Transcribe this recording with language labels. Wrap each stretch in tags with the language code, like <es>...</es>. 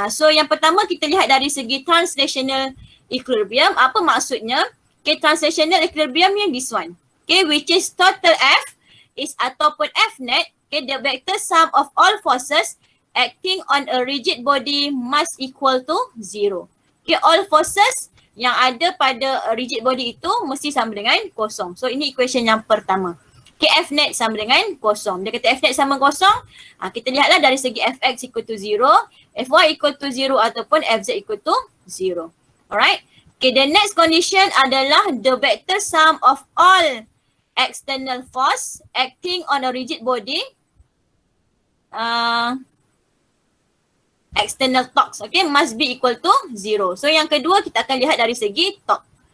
<ms>So yang pertama kita lihat dari segi translational equilibrium. Apa maksudnya? Okay, translational equilibrium yang this one.</ms> <en>Okay, which is total F is ataupun F net. Okay, the vector sum of all forces acting on a rigid body must equal to 0.</en> <ms>Okay, all forces yang ada pada rigid body itu mesti sama dengan kosong. So ini equation yang pertama. Okay, F net sama dengan kosong. Dia kata F net sama kosong. Kita lihatlah dari segi Fx equal to 0, Fy equal to 0 ataupun Fz equal to 0. Alright.</ms> <en>Okay, the next condition adalah the vector sum of all external force acting on a rigid body. External torques, okay, must be equal to 0.</en> <ms>So yang kedua kita akan lihat dari segi torque.</ms>